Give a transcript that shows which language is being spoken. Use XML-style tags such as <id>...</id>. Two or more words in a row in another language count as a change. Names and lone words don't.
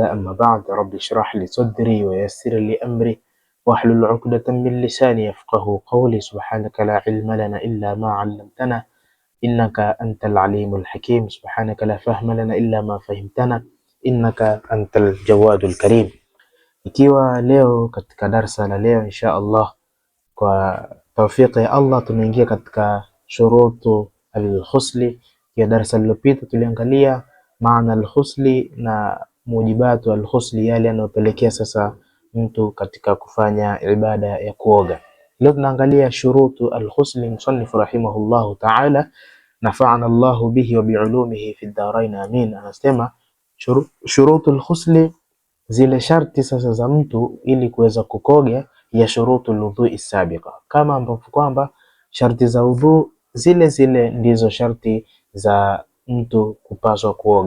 <ar>أما بعد، رب اشرح لي صدري ويسر لي أمري واحلل عقدة من لساني يفقه قولي. سبحانك لا علم لنا إلا ما علمتنا إنك أنت العليم الحكيم. سبحانك لا فهم لنا إلا ما فهمتنا إنك أنت الجواد الكريم.</ar> <sw>Ikiwa leo katika darsa la leo</sw> <ar>إن شاء الله</ar> <sw>kwa tawfiki ya Allah tunaingia katika</sw> <ar>شروط الغسل.</ar> <sw>Ya darsa lililopita tuliangalia maana al-khusli na</sw> <ar>موجبات الغسل,</ar> <sw>yale yanayopelekea sasa mtu katika kufanya ibada ya kuoga. Leo tunaangalia</sw> <ar>شروط الغسل. مصنف رحمه الله تعالى نفعنا الله به وبعلومه في الدارين آمين.</ar> <sw>Anasema</sw> <ar>شروط الغسل,</ar> <sw>zile sharti sasa za mtu ili kuweza kukoga, ya</sw> <ar>شروط الوضوء سابقة,</ar> <sw>kama ambavyo kwamba sharti za udhu zile zile ndizo sharti za mtu kupaswa kuoga.</sw>